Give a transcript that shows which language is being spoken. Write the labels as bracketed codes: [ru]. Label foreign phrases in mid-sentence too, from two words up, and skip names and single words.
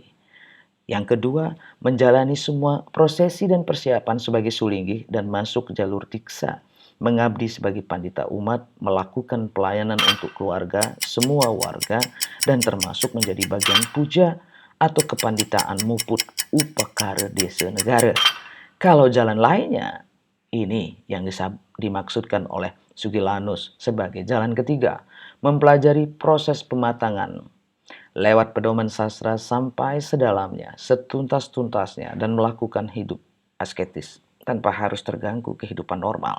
[id] Yang kedua, menjalani semua prosesi dan persiapan sebagai sulinggih dan masuk jalur diksa, mengabdi sebagai pandita umat, melakukan pelayanan untuk keluarga, semua warga, dan termasuk menjadi bagian puja atau kepanditaan muput upakara desa negara. Kalau jalan lainnya, ini yang dimaksudkan oleh Sugilanus sebagai jalan ketiga, mempelajari proses pematangan lewat pedoman sastra sampai sedalamnya, setuntas-tuntasnya, dan melakukan hidup asketis tanpa harus terganggu kehidupan normal.